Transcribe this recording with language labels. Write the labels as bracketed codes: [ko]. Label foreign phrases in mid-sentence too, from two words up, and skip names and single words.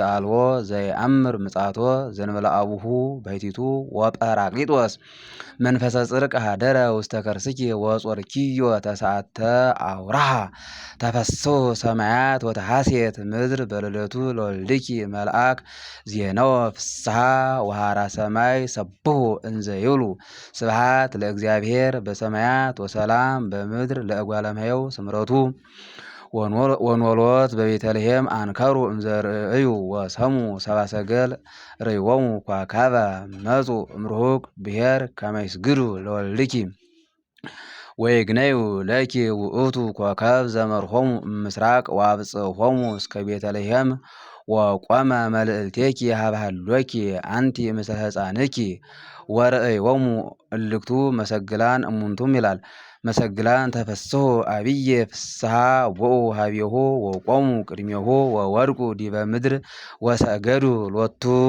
[gez] አልቦ ዘይአምር ምጻቶ ዘእንበለ አቡሁ ባሕቲቱ ወጰራቅሊጦስ መንፈሰ ጽድቅ ሀደረ ውስተ ከርስኪ ወጾርኪዮ ተስዓተ አውራሃ ተፈስሑ ሰማያት ወተሐሴት ምድር በልደቱ ለወልድኪ መልአክ ዜነወ ፍስሐ ወሃራ ሰማይ ሰብሑ እንዘ ይብሉ ስብሐት ለእግዚአብሔር በሰማያት ወሰላም በምድር ለእጓለ እመሕያው ስምረቱ ወንወሎት በቤተልሔም አንከሩ እንዘ ርእዩ ወሰሙ ሰብአ ሰገል ርእዮሙ ኮከበ መጹ እምርሁቅ ብሔር ከመ ይስግዱ ለወልድኪ ወይግነዩ ለኪ ውእቱ ኮከብ ዘመርሖሙ እምስራቅ ወአብጽሖሙ እስከ ቤተልሔም ወቆመ መልእልቴኪ ሀብሃሎኪ አንቲ ምስለ ሕፃንኪ ወርእዮሙ እልክቱ መሰግላን እሙንቱም ይላል። መሰግላን ተፈስሑ አብየ ፍስሐ ቦኡ ሀቤሁ ወቆሙ ቅድሜሁ ወወድቁ ዲበ ምድር ወሰገዱ ሎቱ